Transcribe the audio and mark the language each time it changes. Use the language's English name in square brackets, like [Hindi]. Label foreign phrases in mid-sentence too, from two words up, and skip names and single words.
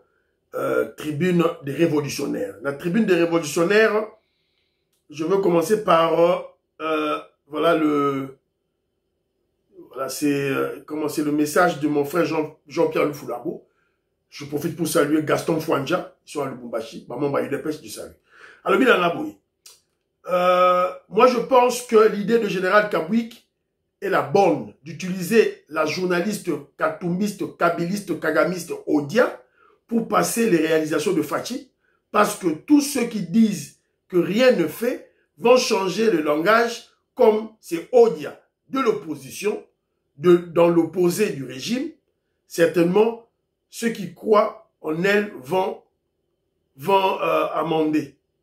[French] Tribune des révolutionnaires. La tribune des révolutionnaires, je veux commencer par voilà c'est le message de mon frère Jean-Pierre Lufoulabo. Je profite pour saluer Gaston Fouanja, ils sont à Lubumbashi, maman Bayou de Pêche du salut. Alors bien moi je pense que l'idée de général Kabouik est la bonne d'utiliser la journaliste katumbiste, kabiliste, kagamiste Odia pour passer les réalisations de Fachi, parce que tous ceux qui disent que rien ne fait vont changer le langage, comme c'est Odia de l'opposition, dans l'opposé du régime. Certainement, ceux qui croient en elle vont s'amender.